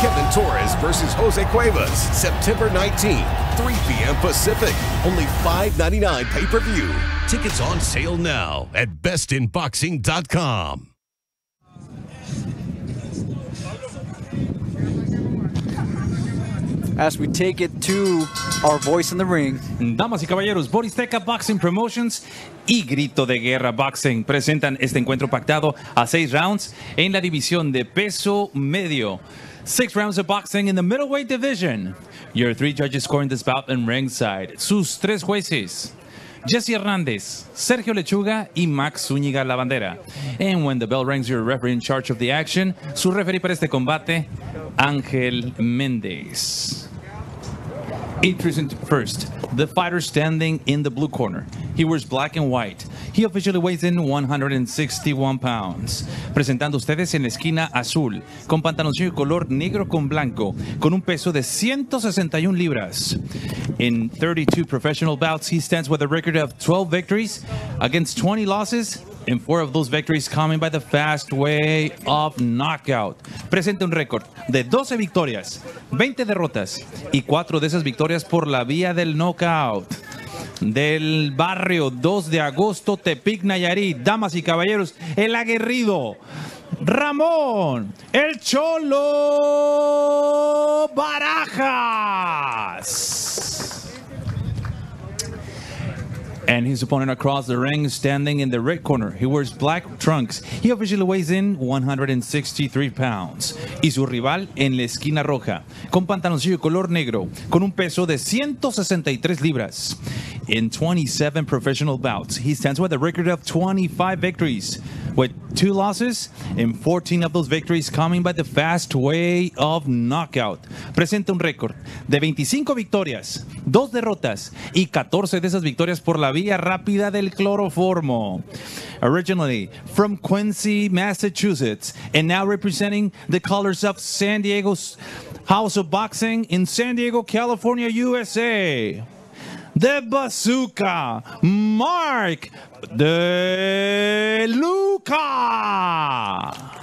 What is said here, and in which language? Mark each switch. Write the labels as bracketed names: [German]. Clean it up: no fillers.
[English] Kevin Torres versus Jose Cuevas, September 19th, 3 p.m. Pacific. Only $5.99 pay-per-view. Tickets on sale now at bestinboxing.com. As we take it to our voice in the ring. [Spanish] Damas y caballeros, Boristeca Boxing Promotions y Grito de Guerra Boxing presentan este encuentro pactado a 6 rounds en la división de peso medio. [English] 6 rounds of boxing in the middleweight division. Your 3 judges scoring this bout in ringside. [Spanish] Sus 3 jueces, Jesse Hernández, Sergio Lechuga y Max Zúñiga Lavandera. [English] And when the bell rings, your referee in charge of the action, [Spanish] su referee para este combate, [English] Ángel Méndez. Introducing first, the fighter standing in the blue corner. He wears black and white. He officially weighs in 161 pounds. [Spanish] Presentando ustedes en la esquina azul, con pantaloncillo color negro con blanco, con un peso de 161 libras. [English] In 32 professional bouts, he stands with a record of 12 victories against 20 losses, and 4 of those victories coming by the fast way of knockout. [Spanish] Presenta un récord de 12 victorias, 20 derrotas y 4 de esas victorias por la vía del knockout. Del barrio 2 de agosto, Tepic, Nayarit, damas y caballeros, el aguerrido Ramón, el Cholo Barajas. [English] And his opponent across the ring, standing in the red corner. He wears black trunks. He officially weighs in 163 pounds. [Spanish] Y su rival en la esquina roja, con pantaloncillo color negro, con un peso de 163 libras. [English] In 27 professional bouts, he stands with a record of 25 victories, with 2 losses and 14 of those victories coming by the fast way of knockout. [Spanish] Presenta un récord de 25 victorias, 2 derrotas y 14 de esas victorias por la vía rápida del cloroformo. [English] Originally from Quincy, Massachusetts, and now representing the colors of San Diego's House of Boxing in San Diego, California, USA. The Bazooka, Mark De Luca.